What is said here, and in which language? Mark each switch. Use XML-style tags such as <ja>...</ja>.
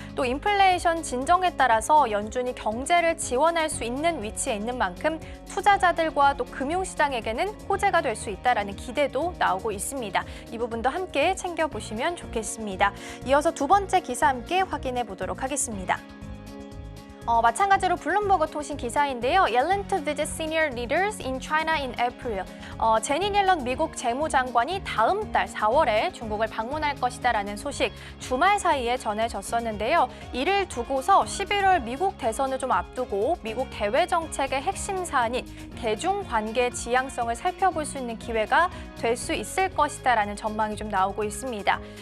<ko>또 인플레이션 진정에 따라서 연준이 경제를 지원할 수 있는 위치에 있는 만큼 투자자들과 또 금융시장에게는 호재가 될 수 있다라는 기대도 나오고 있습니다. 이 부분도 함께 챙겨보시면 좋겠습니다. 이어서 두 번째 기사 함께 확인해 보도록 하겠습니다. 마찬가지로 블룸버그 통신 기사인데요.</ko> <en>Yellen to visit senior leaders in China in April.</en> <ko>제닛 옐런 미국 재무장관이 다음 달 4월에 중국을 방문할 것이다라는 소식 주말 사이에 전해졌었는데요. 이를 두고서 11월 미국 대선을 좀 앞두고 미국 대외 정책의 핵심 사안인 대중관계 지향성을 살펴볼 수 있는 기회가 될 수 있을 것이다라는 전망이 좀 나오고 있습니다.</ko>